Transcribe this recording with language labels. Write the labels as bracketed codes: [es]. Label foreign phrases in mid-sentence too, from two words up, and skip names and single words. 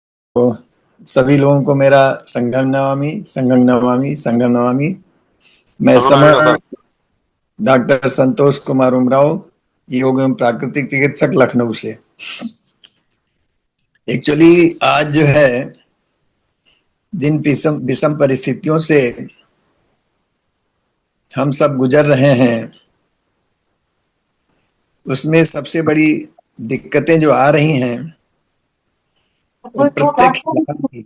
[hi] सभी लोगों को मेरा [pi] संघं नमामि संघं नमामि संघं नमामि। [hi] मैं सगुनायुडा। समर डॉक्टर संतोष कुमार उमराव, योग एवं प्राकृतिक चिकित्सक, लखनऊ से। एक्चुअली आज जो है, जिन विषम परिस्थितियों से हम सब गुजर रहे हैं, उसमें सबसे बड़ी दिक्कतें जो आ रही हैं वो प्रत्यक्ष लाभ की।